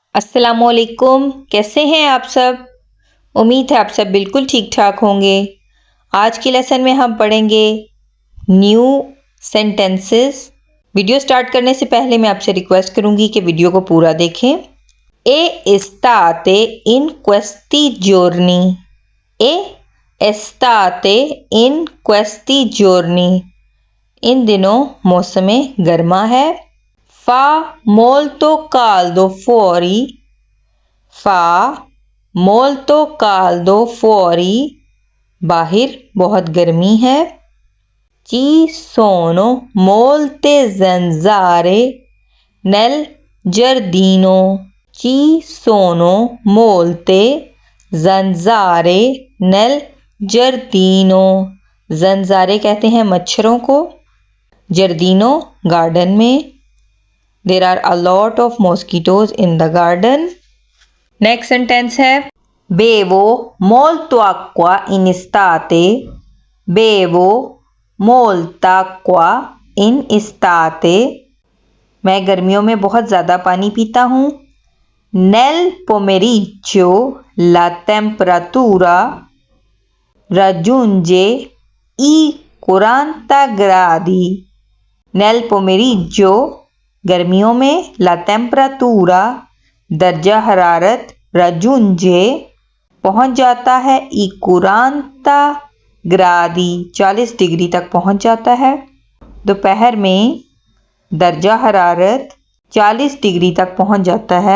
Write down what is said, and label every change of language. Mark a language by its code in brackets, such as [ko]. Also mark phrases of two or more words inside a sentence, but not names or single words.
[ur] السلام علیکم، کیسے ہیں آپ سب۔ امید ہے آپ سب بالکل ٹھیک ٹھاک ہوں گے. آج کے لیسن میں ہم پڑھیں گے [en] new sentences. [ur] ویڈیو اسٹارٹ کرنے سے پہلے میں آپ سے ریکویسٹ کروں گی کہ ویڈیو کو پورا دیکھیں. [it] E state in questi giorni? E estate in questi giorni? [ur] ان دنوں موسم گرما ہے. [it] Fa molto caldo fuori. Fa molto caldo fuori. [ur] باہر بہت گرمی ہے. [it] Ci sono molte zanzare nel giardino. Ci sono molte zanzare nel giardino. [ur] zanzare کہتے ہیں مچھروں کو۔ جردینو گارڈن میں. [en] There are a lot of mosquitoes in the garden. Next sentence [it] है bevo molto acqua in estate. Bevo molta acqua in estate. [ur] میں گرمیوں میں بہت زیادہ پانی پیتا ہوں. [it] Nel pomeriggio la temperatura raggiunge i 40 gradi. Nel pomeriggio [ur] گرمیوں میں [it] la temperatura [ur] درجہ حرارت رجونجے پہنچ جاتا ہے [it] e quaranta gradi [ur] 40 ڈگری تک پہنچ جاتا ہے. دوپہر میں درجہ حرارت 40 ڈگری تک پہنچ جاتا ہے.